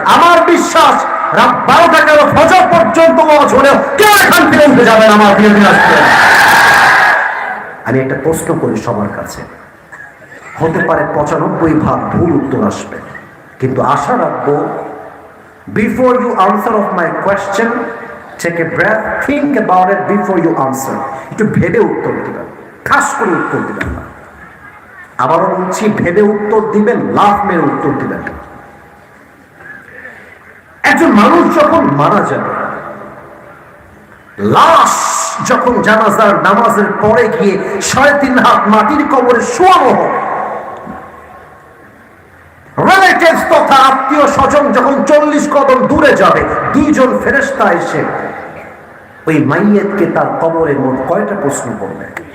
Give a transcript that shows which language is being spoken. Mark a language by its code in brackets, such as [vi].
[bn] আমার বিশ্বাস রাত 12টা গেল, ফজর পর্যন্ত ওয়াজ হলেও কেউ এখান থেকে উঠে যাবেন আমার প্রিয় দিনাজপুর। আমি একটা প্রশ্ন করি সবার কাছে, হতে পারে 95 ভুল উত্তর আসবে, কিন্তু আশা রাখবো [en] Before you answer of my question Take a breath, think about it before you answer. [bn] একটু ভেবে উত্তর দিবেন, খাস করে উত্তর দিবেন না। আবারও বলছি, ভেবে উত্তর দিবেন, লাফ মেরে উত্তর দিবেন। একজন মানুষ যখন মারা যাবে, লাশ যখন জানাজার নামাজের পরে গিয়ে 3.5 হাত মাটির কবরে শোয়ানো হবে, রিলেটিভস তথা আত্মীয় স্বজন যখন 40 কদম দূরে যাবে, 2 জন ফেরেশতা এসে ওই মাইয়েতকে তার কবরে মোট কয়টা প্রশ্ন করবে?